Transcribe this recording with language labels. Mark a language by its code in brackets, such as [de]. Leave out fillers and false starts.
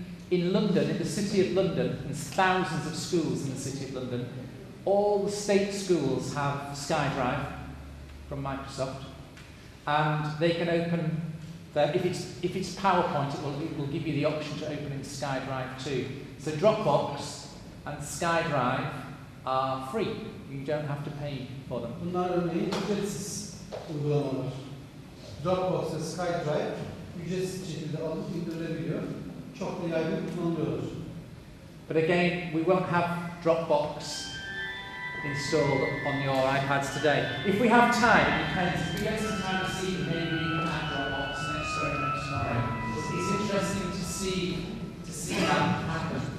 [en] In London, in the city of London, and thousands of schools in the city of London, all the state schools have SkyDrive from Microsoft, and they can open. If it's PowerPoint, it will give you the option to open in SkyDrive too. So Dropbox and SkyDrive are free. You don't have to pay for them. [tr] Bunlar örneğin ücretsiz uygulamalar. Dropbox ve SkyDrive ücretsiz şekilde alıp indirilebiliyor. Çok da yaygın kullanılıyorlar. [en] But again, we won't have Dropbox installed on your iPads today. If we have time, if we get some time to see, maybe we can add Dropbox next tomorrow. It's interesting to see that happen.